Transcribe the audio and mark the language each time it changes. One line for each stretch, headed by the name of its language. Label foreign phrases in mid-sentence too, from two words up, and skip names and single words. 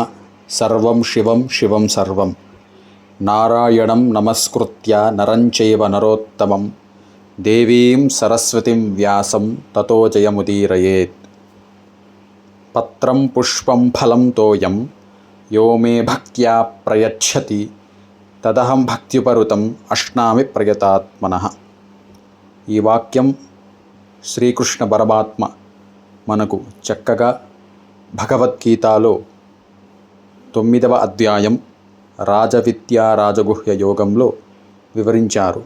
Sanskrit: सर्वं शिवं शिवं सर्वं नारायणं नमस्कृत्य नरं चैव नरोत्तमं देवीं सरस्वतीं व्यासं ततो जयमुदीरयेत्। पत्रं पुष्पं फलं तोयं यो मे भक्त्या प्रयच्छति తదహం భక్త్యుపరుతం అశ్నామి ప్రయతాత్మనః.
Telugu: ఈ వాక్యం శ్రీకృష్ణ పరమాత్మ మనకు చక్కగా భగవద్గీతలో 9వ అధ్యాయం రాజవిద్యా రాజగుహ్య యోగంలో వివరించారు.